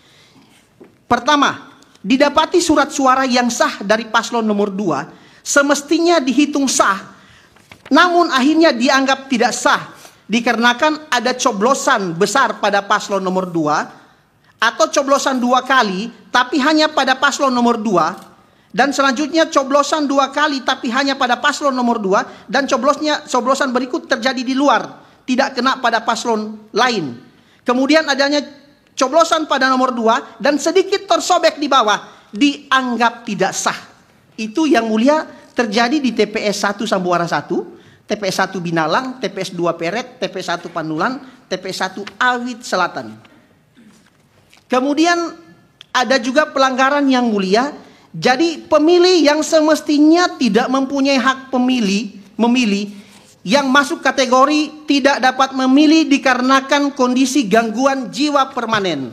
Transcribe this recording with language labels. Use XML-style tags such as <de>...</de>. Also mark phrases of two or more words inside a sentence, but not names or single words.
<id>Pertama, didapati surat suara yang sah dari paslon nomor 2 semestinya dihitung sah, namun akhirnya dianggap tidak sah dikarenakan ada coblosan besar pada paslon nomor 2 atau coblosan 2 kali tapi hanya pada paslon nomor 2, dan selanjutnya coblosan 2 kali tapi hanya pada paslon nomor 2, dan coblosan berikut terjadi di luar, tidak kena pada paslon lain. Kemudian adanya coblosan pada nomor 2 dan sedikit tersobek di bawah, dianggap tidak sah. Itu yang mulia terjadi di TPS 1 Sambuara 1, TPS 1 Binalang, TPS 2 Peret, TPS 1 Panulan, TPS 1 Awit Selatan. Kemudian ada juga pelanggaran yang mulia. Jadi pemilih yang semestinya tidak mempunyai hak memilih yang masuk kategori tidak dapat memilih dikarenakan kondisi gangguan jiwa permanen.</id>